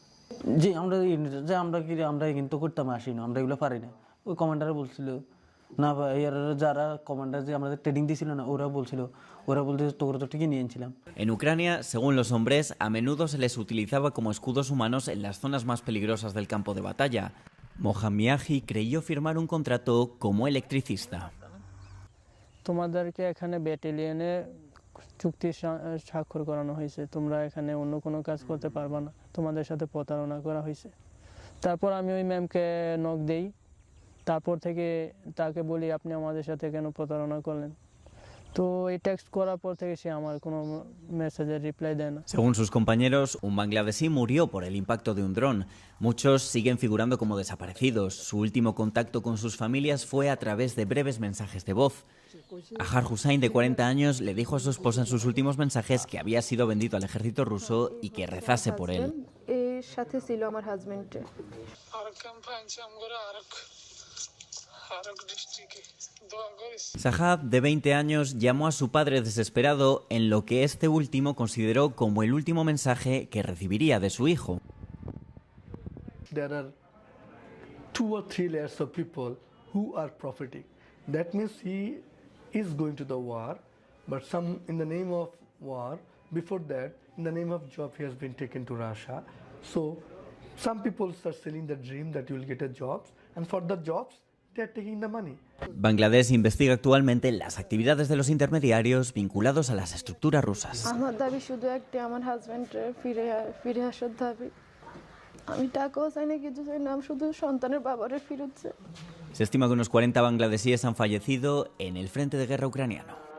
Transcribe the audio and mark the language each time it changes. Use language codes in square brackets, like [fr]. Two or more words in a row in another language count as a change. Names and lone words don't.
[es] En Ucrania, según los hombres, a menudo se les utilizaba como escudos humanos en las zonas más peligrosas del campo de batalla. Mohan Miaji creyó firmar un contrato como electricista. [bn] চুক্তি স্বাক্ষর করানো হয়েছে, তোমরা এখানে অন্য কোনো কাজ করতে পারবে না, তোমাদের সাথে প্রতারণা করা হয়েছে। তারপর আমি ওই ম্যামকে নক দেই, তারপর থেকে তাকে বলি আপনি আমাদের সাথে কেন প্রতারণা করলেন, তো এই টেক্সট করার পর থেকে সে আমার কোনো [en] message-er reply [bn] দেয় না। [es] Según sus compañeros, un bangladesí murió por el impacto de un dron. Muchos siguen figurando como desaparecidos. Su último contacto con sus familias fue a través de breves mensajes de voz. Ahar Hussain, de 40 años, le dijo a su esposa en sus últimos mensajes que había sido vendido al ejército ruso y que rezase por él. Sahab, de 20 años, llamó a su padre desesperado en lo que este último consideró como el último mensaje que recibiría de su hijo. [en] There are 2 or 3 layers of people who are profiting. That means he is going to the war, but some in the name of war, before that, in the name of job, he has been taken to Russia. So some people start selling the dream that you will get a job, and for the jobs, they are taking the money. [es] Bangladesh investiga actualmente las actividades de los intermediarios vinculados a las estructuras rusas. Se estima que unos 40 bangladesíes han fallecido en el frente de guerra ucraniano.